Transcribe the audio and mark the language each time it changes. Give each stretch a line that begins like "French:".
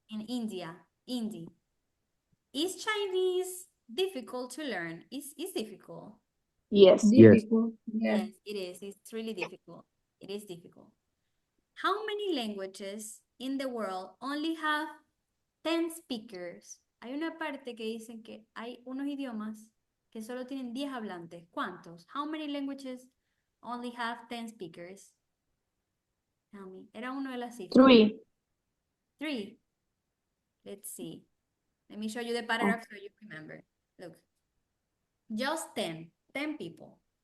English: In India. Hindi. Is Chinese difficult to learn? It's difficult. Yes. difficult. Yes. Yes, it is. It's really difficult. It is difficult. How many languages in the world only have 10 speakers.
Spanish: Hay una parte que dicen que hay unos idiomas que solo tienen 10 hablantes. ¿Cuántos?
English: How many languages only have 10 speakers? Tell me.
Spanish: Era uno de las cifras.
English: 3. 3. Let's see. Let me show you the paragraph so you remember. Look. Just 10. 10 people.